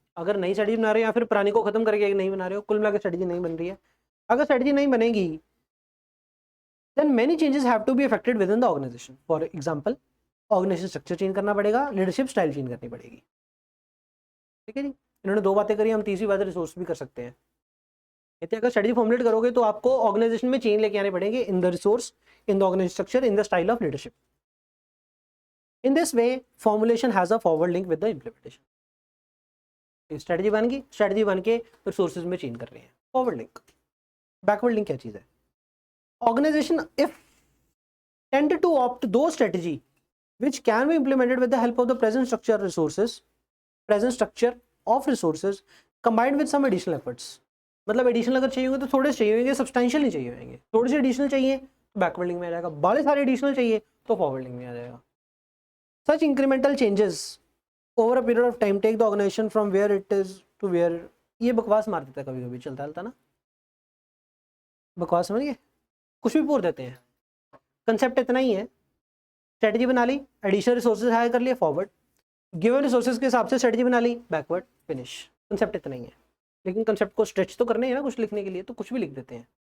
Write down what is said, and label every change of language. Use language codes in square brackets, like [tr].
[hi] अगर नई स्ट्रेटजी बना रहे हो या फिर पुरानी को खत्म करके एक नई बना रहे हो, कुल मिलाकर स्ट्रेटजी नहीं बन रही है। अगर स्ट्रेटजी नहीं बनेगी [en] then many changes have to be effected within the organization। [hi] for example organisation structure change करना पड़ेगा, लीडरशिप स्टाइल चेंज करनी पड़ेगी। ठीक है जी, इन्होंने दो बातें करी, हम तीसरी बात रिसोर्स भी कर सकते हैं। कहते हैं अगर स्ट्रेटजी फॉर्मुलेट करोगे तो आपको ऑर्गेनाइजेशन में चेंज लेके आने पड़ेंगे [en] In the resource, in the organisation structure, in the style of leadership. In this way formulation has a forward link with the implementation. [hi] Strategy बन गई, स्ट्रेटजी बन के रिसोर्सेज में चेंज कर रहे हैं, फॉरवर्ड लिंक। बैकवर्ड लिंक क्या चीज है, [en] Organisation if tend to opt दो strategy which can be implemented with the help of the present structure of resources combined with some additional efforts. [hi] मतलब एडिशनल अगर चाहिए होंगे तो थोड़े चाहिए होंगे, सब्सटेंशियल नहीं चाहिए होंगे, थोड़े से एडिशनल चाहिए तो बैकवर्ड लिंक में आ जाएगा, बड़े सारे एडिशनल चाहिए तो फॉरवर्ड लिंक में आ जाएगा. [en] Such incremental changes over a period of time take the organization from where it is to where. [hi] ये बकवास मार देता है कभी कभी, चलता ना बकवास, समझ गए, कुछ भी बोल देते हैं. कंसेप्ट इतना ही है, स्ट्रेटजी बना ली, एडिशनल रिसोर्सेज हायर कर लिए, फॉरवर्ड, गिवन रिसोर्सेज के हिसाब से स्ट्रेटजी बना ली, बैकवर्ड, फिनिश. कंसेप्ट इतना ही है, लेकिन कंसेप्ट को स्ट्रेच तो करने है ना कुछ लिखने के लिए, तो कुछ भी लिख देते हैं.